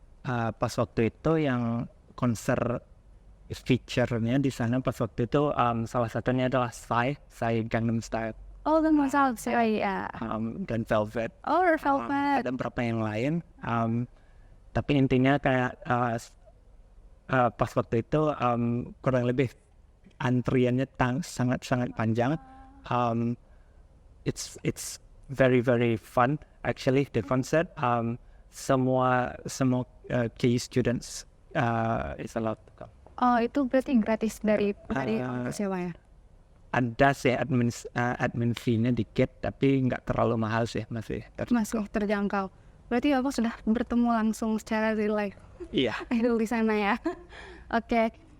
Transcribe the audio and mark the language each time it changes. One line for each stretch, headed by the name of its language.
Indonesian: Pas waktu itu yang konser feature-nya di sana pas waktu itu salah satunya adalah Psy Gangnam Style, Oh, dan masalah sih. Oh iya. dan Velvet. Oh, Red Velvet. Ada beberapa yang lain. Tapi intinya kayak pas waktu itu kurang lebih antriannya sangat panjang.
English: It's very very fun actually the concert.
Indonesian: Semua
English: KU students is allowed to come.
Indonesian: Oh, itu berarti gratis dari sewa ya? Ada sih
English: admin fee-
Indonesian: nya dikit, tapi nggak terlalu mahal sih, masih Masih terjangkau. Berarti Abang sudah bertemu langsung secara
English: real life
Indonesian: Iya. idol di sana ya. Oke.